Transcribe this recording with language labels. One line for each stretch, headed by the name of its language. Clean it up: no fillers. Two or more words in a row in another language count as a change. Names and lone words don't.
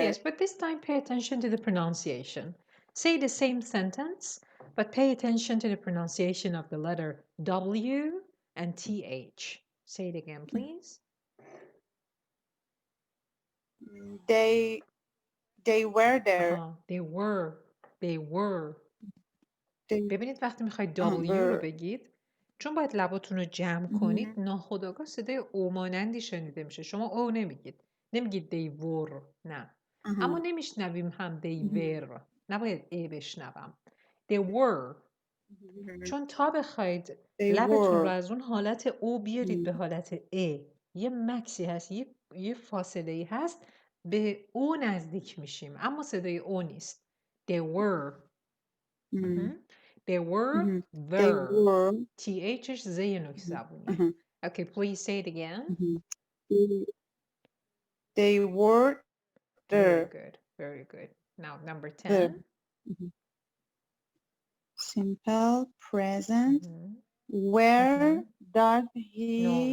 English: Yes, but this time pay attention to the pronunciation. Say the same sentence, but pay attention to the pronunciation of the letter W and TH. Say it again, please. They were there. They were.
Persian: ببینید وقتی میخواید W رو بگید، چون باید لباتون رو جمع کنید، ناخودآگاه صدای او مانندی شنیده میشه. شما او نمیگید
English: they were،
Persian: نه. اما نمیشنویم هم
English: they were،
Persian: نباید ای بشنوم.
English: they were.
Persian: چون تا بخواید لبتون رو از اون حالت او بیارید به حالت ای، یه مکسی هست، یه فاصله ای هست، به او نزدیک میشیم، اما صدای او نیست.
English: they were. They were there.
Persian: THش زی نوک زبونه.
English: Okay, please say it again. They were there. Very good. Very good. Now, number 10. Simple present. Where does he...